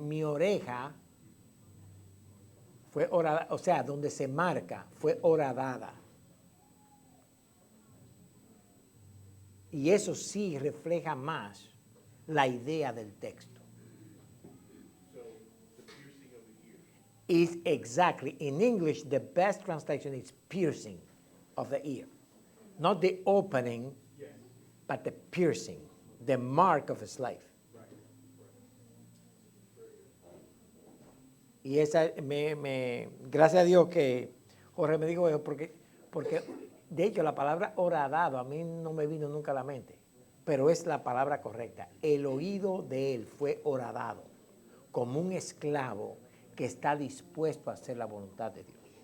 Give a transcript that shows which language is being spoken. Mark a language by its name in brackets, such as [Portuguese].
[Spanish] Mi oreja fue horadada, o sea, donde se marca, fue horadada. Y eso sí refleja más la idea del texto. [English] Is exactly, in English, the best translation is piercing of the ear. Not the opening, but the piercing, the mark of a slave. [Spanish] Y esa, gracias a Dios que Jorge me dijo eso, porque de hecho la palabra horadado a mí no me vino nunca a la mente, pero es la palabra correcta. El oído de él fue horadado, como un esclavo que está dispuesto a hacer la voluntad de Dios.